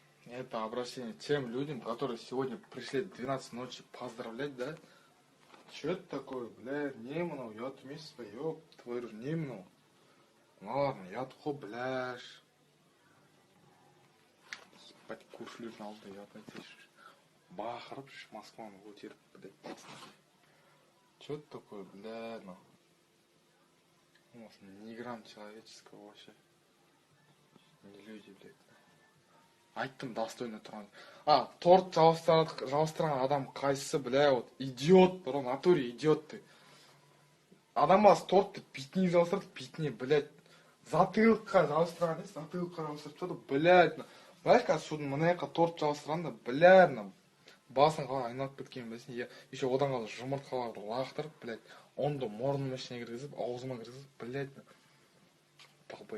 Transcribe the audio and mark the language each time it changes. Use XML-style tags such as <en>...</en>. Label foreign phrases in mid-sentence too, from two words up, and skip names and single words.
<ru>Это обращение тем людям, которые сегодня пришли 12 ночи поздравлять, да? Че это такое, бля,</ru> <kk>не мынау ұят емес пе,</kk> <ru>ёп твою,</ru> <kk>не мынау?</kk> <ru>Ну ладно,</ru> <kk>ұят қой,</kk> <ru>бляш.</ru> <kk>Ебать, көршілердің алдында ұят айтайыншы. Бақырып, Москваны көтеріп, блядь, басына.</kk> <ru>Че это такое, бля, ну? Ни грамм человеческого вообще. Не люди, блядь.</ru> <kk>Айттым достойно тұрған. Торт жабыстырған адам қайсысы,</kk> <ru>бля, вот идиот, бро, натуре идиот ты.</ru> <kk>Адам баласы тортты бетіне жабыстырды, бетіне, блядь, затылыққа жабыстырған емес, затылыққа жабыстырып тастады, блядь. Знаешь, қазір судың мына жаққа торт жабыстырғанда, блядь, басын қалай айналып кеткенін білесің, еще одан қалай жұмыртқаларды лақтырып, блядь, онды мұрнымның ішіне кіргізіп, аузыма кіргізіп, блядь, долбоеб.</kk>